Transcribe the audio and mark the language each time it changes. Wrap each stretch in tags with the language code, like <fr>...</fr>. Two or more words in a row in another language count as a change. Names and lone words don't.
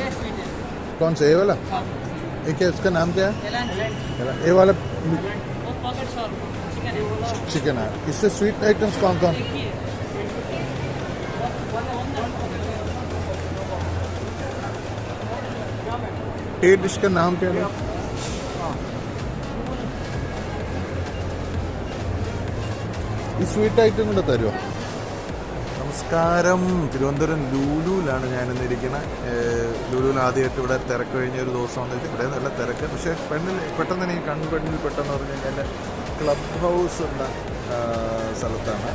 <hi>कौन सा? ये वाला? ये क्या, इसका नाम क्या है? ये वाला चिकन है. इससे</hi> <en>sweet items</en> <hi>कौन कौन? ये डिश का नाम क्या है?</hi> <ml>ഈ</ml> <en>sweet item</en> <ml>കൂടെ തരുമോ? നമസ്കാരം. തിരുവനന്തപുരം ലുലുവിലാണ് ഞാനിന്നിരിക്കുന്നത്. ലുലുവിൽ ആദ്യമായിട്ട് ഇവിടെ തിരക്ക് കഴിഞ്ഞ ഒരു ദിവസം വന്നിട്ട് ഇവിടെ നല്ല തിരക്ക്. പക്ഷേ പെട്ടെന്ന് എനിക്ക് പെണ്ണിൽ പെട്ടെന്ന് പറഞ്ഞു കഴിഞ്ഞാൽ ക്ലബ് ഹൗസ് എന്ന സ്ഥലത്താണ്.</ml>